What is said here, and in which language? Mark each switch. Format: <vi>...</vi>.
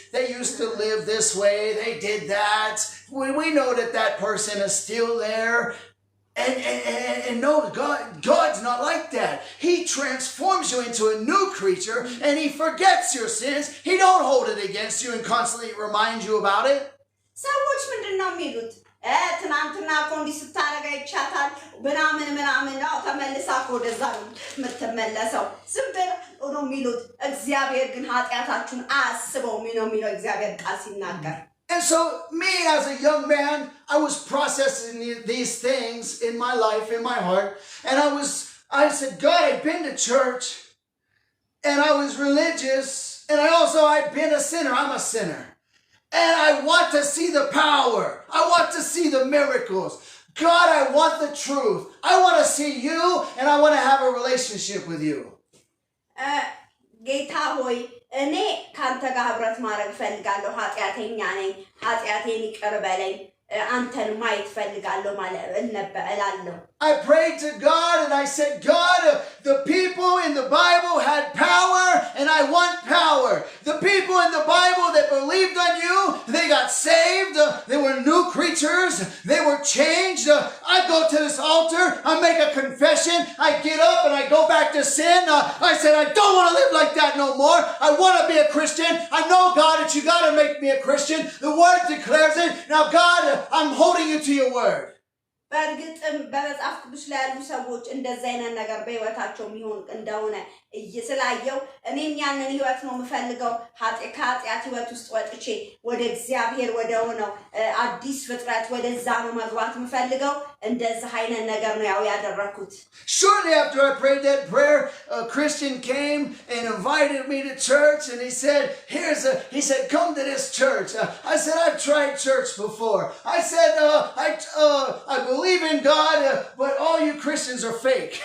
<en>They used to live this way. They did that. We know that person is still there. And no, God's not like that. He transforms you into a new creature, and he forgets your sins. He don't hold it against you and constantly remind you about it.</en> <am>ሰዎች ምንድን ነው የሚሉት? ትናንትና እኮ እንዲህ ስታረጋ ይቻታል ምናምን ነው ተመልሳ እኮ ወደዛ ነው የምትመለሰው። ዝም ብለው ነው የሚሉት። እግዚአብሔር ግን ኃጢአታችሁን አያስበውም ነው የሚለው እግዚአብሔር ቃል ሲናገር።</am> <en>And so me as a young man, I was processing these things in my life, in my heart. And I said, God, I've been to church and I was religious. And I've been a sinner. I'm a sinner. And I want to see the power. I want to see the miracles. God, I want the truth. I want to see you and I want to have a relationship with you.</en> <am>ጌታ ሆይ እኔ ካንተ ጋር ህብረት ማድረግ ፈልጋለሁ ኃጢአተኛ ነኝ ኃጢአቴን ይቅር በለኝ አንተን ማየት ፈልጋለሁ ማለት እላለሁ</am> <en>I prayed to God and I said, God, the people in the Bible had power and I want power. The people in the Bible that believed on you, they got saved. They were new creatures. They were changed. I go to this altar. I make a confession. I get up and I go back to sin. I said, I don't want to live like that no more. I want to be a Christian. I know, God, that you got to make me a Christian. The word declares it. Now, God, I'm holding you to your word.</en> <am>በእርግጥም በመጽሐፍ ቅዱስ ላይ ያሉ ሰዎች እንደዛ አይነት ነገር በህይወታቸው የሚሆን እንደሆነ ስላየው እኔም ያንን ህይወት ነው የምፈልገው ከኃጢአት ህይወት ውስጥ ወጥቼ ወደ እግዚአብሔር ወደ ሆነው አዲስ ፍጥረት ወደዛ ነው መግባት የምፈልገው እንደዛ አይነት ነገር ነው ያው ያደረኩት</am> <en>Shortly after I prayed that prayer, a Christian came and invited me to church and he said, come to this church. I said, I've tried church before. I said, I believe in God, but all you Christians are fake.</en>